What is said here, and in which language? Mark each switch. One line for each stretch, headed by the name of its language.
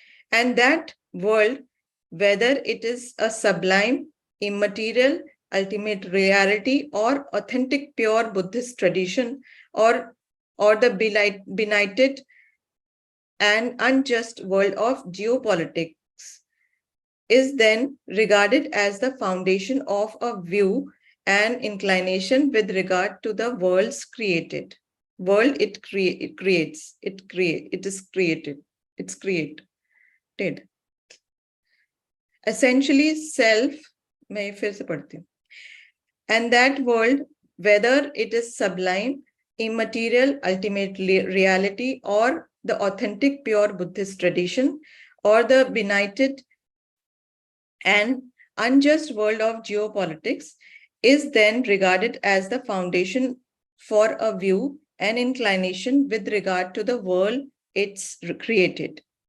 English: And that world, whether it is a sublime, immaterial, ultimate reality or authentic pure Buddhist tradition, or the benighted and unjust world of geopolitics, is then regarded as the foundation of a view and inclination with regard to the world's created. World it creates, it is created, it's created. Essentially self,
Hindi: मैं फिर से पढ़ती हूँ.
English: And that world, whether it is sublime, immaterial, ultimate reality, or the authentic pure Buddhist tradition, or the benighted and unjust world of geopolitics, is then regarded as the foundation for a view and inclination with regard to the world it's created.